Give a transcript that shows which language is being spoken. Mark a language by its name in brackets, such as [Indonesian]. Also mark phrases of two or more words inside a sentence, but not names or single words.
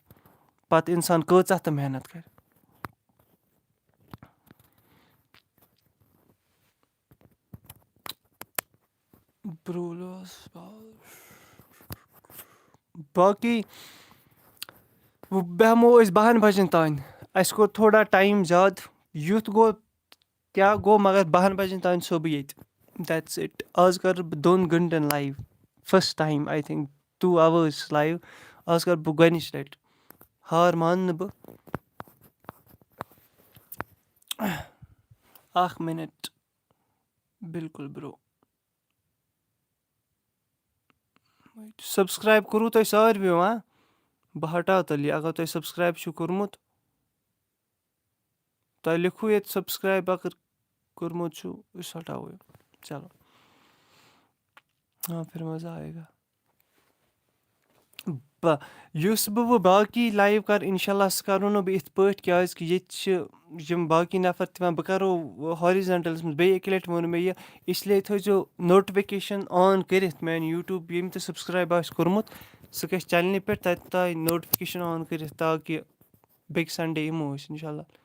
[Kashmiri] پَتہٕ اِنسان کۭژاہ تہِ محنت کَرِ. باقٕے بیٚہمو أسۍ 12 بَجَن تانۍ. اَسہِ کوٚر تھوڑا ٹایم زیادٕ. یُتھ گوٚو کیٛاہ گوٚو مگر 12 بَجَن تانۍ چھُسو بہٕ ییٚتہِ. [English] that's it. [Kashmiri] آز کَرٕ بہٕ 2 گنٹَن لایِو. [English] first time I think 2 hours [Kashmiri] لایِو. آز کَرٕ بہٕ گۄڈنِچ لَٹہِ. ہار مانہٕ نہٕ بہٕ. 1 مِنٹ. بِلکُل برو. سبسکرایب کوٚروٕ تۄہہِ ساروِیو بہٕ ہٹاو تیٚلہِ یہِ. اگر تۄہہِ سبسکرایب چھُو کوٚرمُت تۄہہِ لیکھوٗ ییٚتہِ سبسکرایب اگر کوٚرمُت چھُو أسۍ ہٹاوو یہِ. [Urdu] چلو ہاں پھر مزہ آئے گا. [Kashmiri] یُس بہٕ باقٕے لایِو کَرٕ اِنشاءاللہ سُہ کَرو نہٕ بہٕ یِتھ پٲٹھۍ کیٛازِکہِ ییٚتہِ چھِ یِم باقٕے نفر تہِ یِوان بہٕ کَرو ہارِزَنٹَلَس منٛز بیٚیہِ اَکہِ لَٹہِ ووٚن مےٚ یہِ اِسلیے تھٲیزیو نوٹِفِکیشَن آن کٔرِتھ میٛانہِ یوٗٹیوٗب ییٚمۍ تہِ سَبسکرایب آسہِ کوٚرمُت سُہ گژھِ چَنلہِ پٮ۪ٹھ تَتہِ تانۍ نوٹِفِکیشَن آن کٔرِتھ تاکہِ بیٚکہِ سَنڈے یِمو أسۍ اِنشاءاللہ